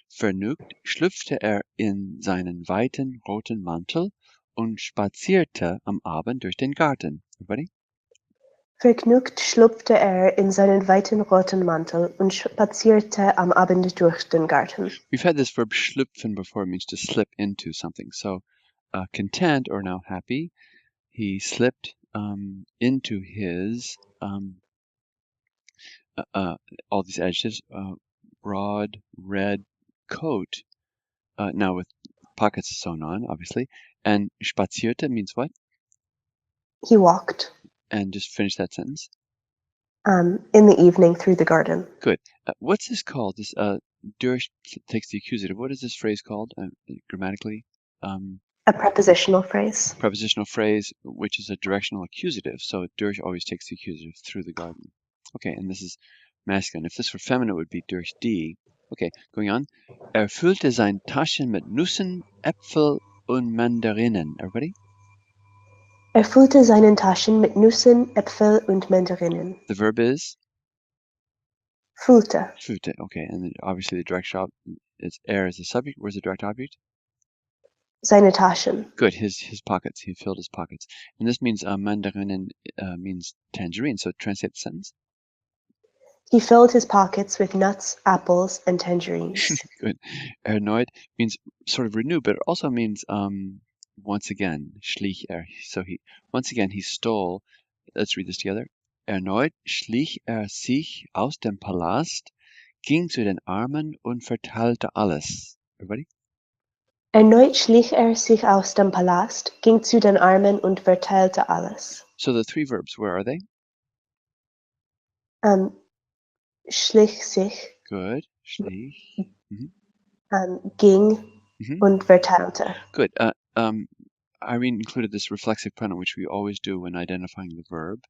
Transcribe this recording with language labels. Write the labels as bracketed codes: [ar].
[de] Vergnügt schlüpfte in seinen weiten roten Mantel und spazierte am Abend durch den Garten. [en] Everybody? [de] Vergnügt schlüpfte in seinen weiten roten Mantel und spazierte am Abend durch den Garten. [en] We've had this verb schlüpfen before. It means to slip into something. So content, or now happy, he slipped into his all these adjectives, broad red coat, now with pockets sewn on, obviously. And spazierte means what? He walked. And just finish that sentence. In the evening through the garden. Good. What's this called? This durch takes the accusative. What is this phrase called grammatically? A prepositional phrase. Prepositional phrase, which is a directional accusative. So durch always takes the accusative, through the garden. Okay, and this is masculine. If this were feminine, it would be durch die. Okay, going on. [de] Füllte seine Taschen mit Nüssen, Äpfel und Mandarinen. [en] Everybody? [de] Füllte seine Taschen mit Nüssen, Äpfel und Mandarinen. [en] The verb is? [de] Füllte. Füllte, okay. [en] And then obviously the direct is is the subject. Where's the direct object? [de] Seine Taschen. [en] Good, his pockets. He filled his pockets. And this means Mandarinen means tangerine. So translate the sentence. He filled his pockets with nuts, apples, and tangerines. Good. Erneut means sort of renew, but it also means once again. Schlich So once again he stole. Let's read this together. [de] Erneut schlich sich aus dem Palast, ging zu den Armen und verteilte alles. [en] Everybody? [de] Erneut schlich sich aus dem Palast, ging zu den Armen und verteilte alles. [en] So the three verbs, where are they? [de] Schlich sich. [en] Good. Schlich. [de] Ging und verteilte. [en] Good. Irene included this reflexive pronoun, which we always do when identifying the verb.